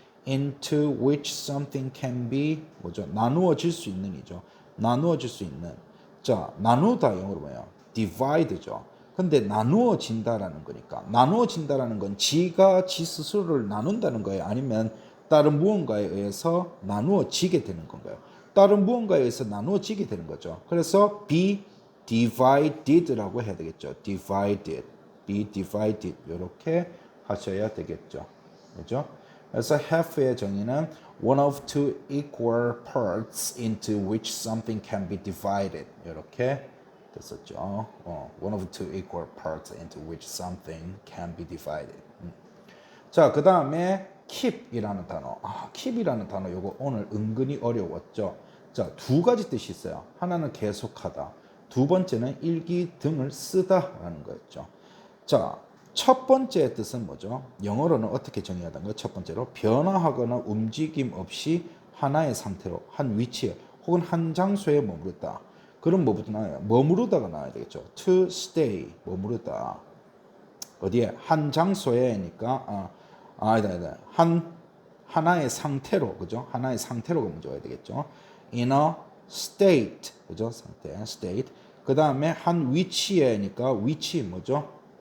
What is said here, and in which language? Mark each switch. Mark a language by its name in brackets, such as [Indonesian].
[English] into which something can be [Korean] 뭐죠? 나누어질 수 있는 이죠. 나누어질 수 있는. 자, 나누다 영어로 뭐예요? divide죠. 근데 나누어진다라는 거니까 나누어진다라는 건 지가 지 스스로를 나눈다는 거예요? 아니면 다른 무언가에 의해서 나누어지게 되는 건가요? 다른 무언가에 의해서 나누어지게 되는 거죠. 그래서 [English] be divided [Korean] 라고 해야 되겠죠. [English] divided, be divided [Korean] 이렇게 하셔야 되겠죠. 그렇죠? 그래서 half의 정의는 [English] one of two equal parts into which something can be divided [Korean] 이렇게 됐었죠. [English] one of two equal parts into which something can be divided. [Korean] 자, 그 다음에 keep이라는 단어. keep이라는 단어 요거 오늘 은근히 어려웠죠. 자, 두 가지 뜻이 있어요. 하나는 계속하다. 두 번째는 일기 등을 쓰다라는 거였죠. 자, 첫 번째 뜻은 뭐죠? 영어로는 어떻게 정의하던가요? 첫 번째로 변화하거나 움직임 없이 하나의 상태로 한 위치에 혹은 한 장소에 머무르다. 그럼 뭐부터 나와요? 머무르다가 나와야 되겠죠. [English] To stay, [Korean] 머무르다. 어디에? 한 장소에니까 아니다. 하나의 상태로, 그죠? 하나의 상태로가 먼저 와야 되겠죠. [English] In a state, [Korean] 그죠? 상태, state. 그 다음에 한 위치에니까 위치 뭐죠?